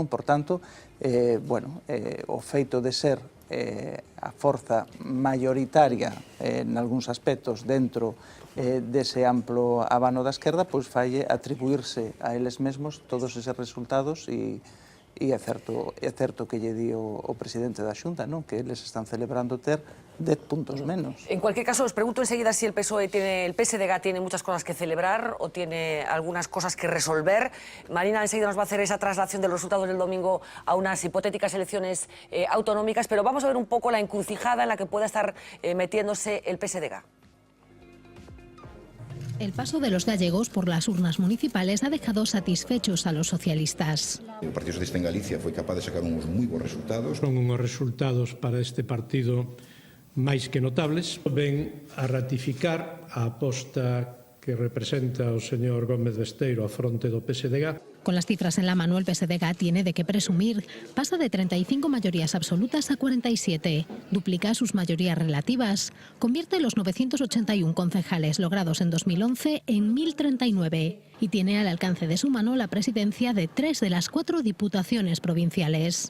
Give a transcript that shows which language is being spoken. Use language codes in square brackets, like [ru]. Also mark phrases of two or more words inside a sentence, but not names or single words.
[gl] Por tanto, o feito de ser a forza maioritaria en algúns aspectos dentro dese amplo abano da esquerda, pois falle atribuirse a eles mesmos todos eses resultados e é certo que lle di o presidente da Xunta, non? Que eles están celebrando ter 10 puntos menos. [es] En cualquier caso, os pregunto enseguida si el PSDG tiene muchas cosas que celebrar o tiene algunas cosas que resolver. Marina enseguida nos va a hacer esa traslación de los resultados del domingo a unas hipotéticas elecciones autonómicas, pero vamos a ver un poco la encrucijada en la que pueda estar metiéndose el PSDG. El paso de los gallegos por las urnas municipales ha dejado satisfechos a los socialistas. [gl] El Partido Socialista en Galicia foi capaz de sacar uns moi bons resultados. Son unhos resultados para este partido máis que notables. Ven a ratificar a aposta que representa o señor Gómez Besteiro a fronte do PSDG. [es] Con las cifras en la mano, el PSDG tiene de qué presumir. Pasa de 35 mayorías absolutas a 47. Duplica sus mayorías relativas. Convierte los 981 concejales logrados en 2011 en 1039. Y tiene al alcance de su mano la presidencia de 3 de las 4 diputaciones provinciales.